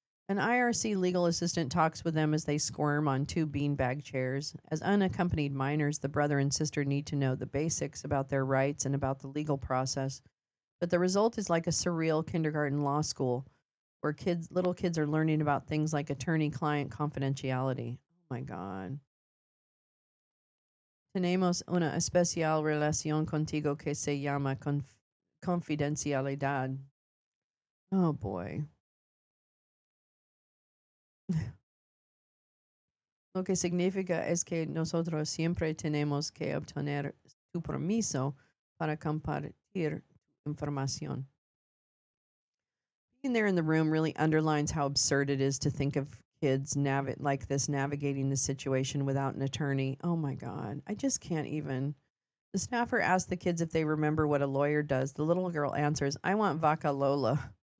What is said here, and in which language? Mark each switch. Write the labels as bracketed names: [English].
[English] An IRC legal assistant talks with them as they squirm on two beanbag chairs. As unaccompanied minors, the brother and sister need to know the basics about their rights and about the legal process. But the result is like a surreal kindergarten law school where little kids are learning about things like attorney-client confidentiality. Oh my God. [Spanish] Tenemos una especial relación contigo que se llama confidencialidad. [English] Oh boy. [Spanish] Lo que significa es que nosotros siempre tenemos que obtener tu permiso para compartir información. [English] Being there in the room really underlines how absurd it is to think of kids like this navigating the situation without an attorney. Oh my God. I just can't even. The staffer asks the kids if they remember what a lawyer does. The little girl answers, I want vaca Lola.